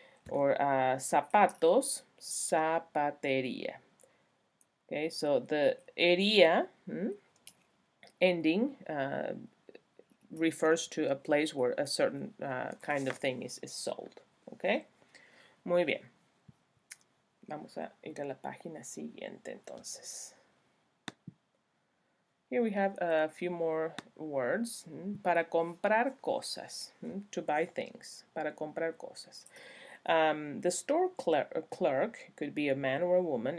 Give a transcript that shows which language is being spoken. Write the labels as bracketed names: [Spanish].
[Spanish] Or zapatos, zapatería. [English] Okay, so the ería ending refers to a place where a certain kind of thing is sold. [Spanish] Okay, muy bien. Vamos a ir a la página siguiente entonces. [English] Here we have a few more words. [Spanish] Para comprar cosas, [English] to buy things. [Spanish] Para comprar cosas. [English] The store clerk could be a man or a woman.